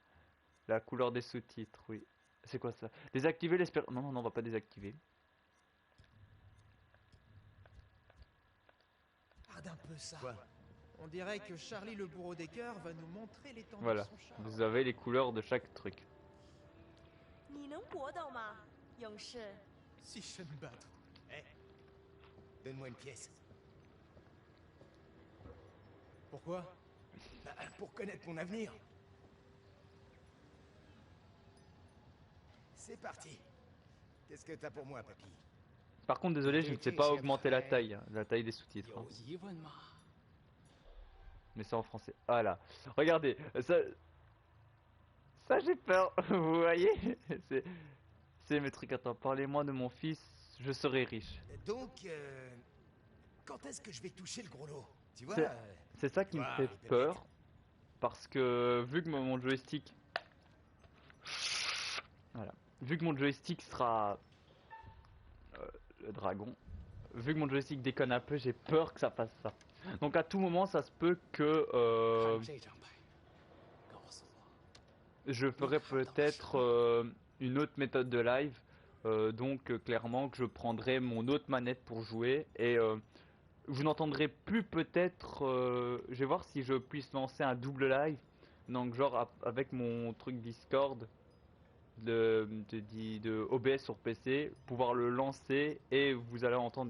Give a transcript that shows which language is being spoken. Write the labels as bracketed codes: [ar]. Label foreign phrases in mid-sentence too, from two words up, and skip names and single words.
[fr] La couleur des sous-titres, oui. C'est quoi ça? Désactiver l'espérance. Non, non, non, on va pas désactiver. Regarde un peu ça. Quoi? On dirait que Charlie le bourreau des cœurs va nous montrer l'étendue de Voilà, son charme. vous avez les couleurs de chaque truc. [zh] 你能搏斗吗，勇士？ [fr] Si je sais me battre. Eh, donne-moi une pièce. Pourquoi? Bah, pour connaître mon avenir. C'est parti. Qu'est-ce que t'as pour moi, papy? Par contre, désolé, je ne sais pas augmenter la taille des sous-titres. Hein. [zh] 有疑问吗？ [fr] Mais c'est en français. Voilà. Regardez, ça j'ai peur. Vous voyez, c'est mes trucs. Attends, parlez-moi de mon fils. Je serai riche. Donc, quand est-ce que je vais toucher le gros lot? Tu vois? C'est ça qui me fait peur. Parce que vu que mon joystick, voilà, vu que mon joystick sera le dragon, vu que mon joystick déconne un peu, j'ai peur que ça fasse ça. Donc à tout moment, ça se peut que [zh] 看这张牌，告诉我， [fr] je ferai peut-être une autre méthode de live. Donc clairement que je prendrai mon autre manette pour jouer et vous n'entendrez plus peut-être. Je vais voir si je puisse lancer un double live. Donc genre avec mon truc Discord de OBS sur PC, pouvoir le lancer et vous allez entendre.